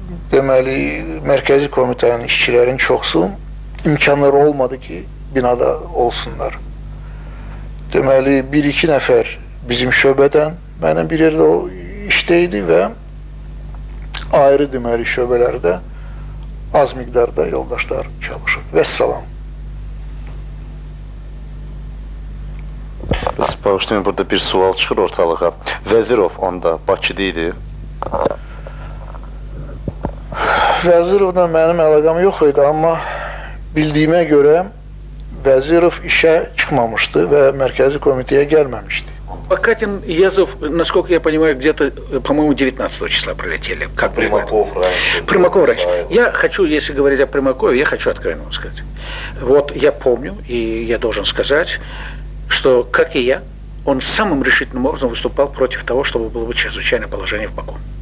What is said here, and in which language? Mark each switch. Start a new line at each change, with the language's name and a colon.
Azerbaijani: Deməli, Mərkəzi Komitənin işçilərin çoxsu imkanları olmadı ki, binada olsunlar. Deməli, 1-2 nəfər bizim şöbədən, mənim bir yerdə o işdəydi və ayrı deməli şöbələrdə az miqdarda yoldaşlar çalışır. Vəssalam. Bağışlayın, burada bir sual çıxır ortalığa. Vəzirov onda Bakıda idi. Vəzirovla mənim əlaqam yox idi, amma bildiyimə görə Vəzirov işə çıxmamışdı və Mərkəzi Komitəyə gəlməmişdi.
Russian: Катин и Язов, насколько я понимаю, где-то, по-моему, 19 числа прилетели. Как Примаков раньше. Примаков раньше. Я хочу, если говорить о Примакове, я хочу откровенно сказать. Вот я помню, и я должен сказать, что, как и я, он самым решительным образом выступал против того, чтобы было бы чрезвычайное положение в Баку.